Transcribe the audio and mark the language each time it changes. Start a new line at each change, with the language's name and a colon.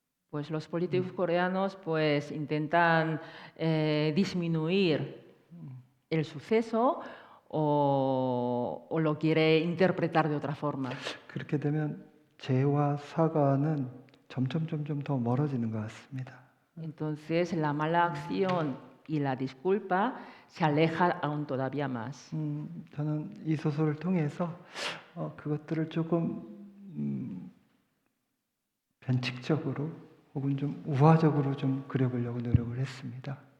Spanish: Pues los políticos coreanos pues intentan disminuir el suceso o lo quiere interpretar de otra forma.
Korean: 그렇게 되면 죄와 사과는 점점 더 멀어지는 것 같습니다.
Spanish: Entonces la mala acción y la disculpa se aleja aún todavía más.
Korean: 저는 이 소설을 통해서 그것들을 조금 변칙적으로 혹은 좀 우화적으로 좀 그려보려고 노력을 했습니다.